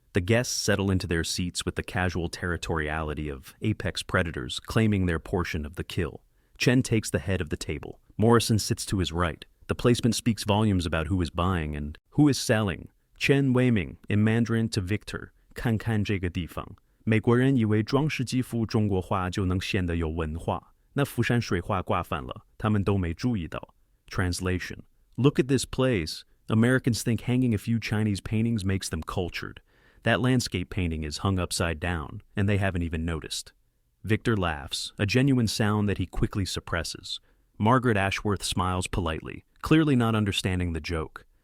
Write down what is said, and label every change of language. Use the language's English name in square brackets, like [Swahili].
[English] The guests settle into their seats with the casual territoriality of apex predators claiming their portion of the kill. Chen takes the head of the table. Morrison sits to his right. The placement speaks volumes about who is buying and who is selling. Chen Weiming, in Mandarin to Victor, [Chinese] 看看这个地方。美国人以为装饰肌肤中国画就能显得有文化，那浮山水画挂反了，他们都没注意到。 [English] Translation: Look at this place. Americans think hanging a few Chinese paintings makes them cultured. That landscape painting is hung upside down, and they haven't even noticed. Victor laughs, a genuine sound that he quickly suppresses. Margaret Ashworth smiles politely, clearly not understanding the joke.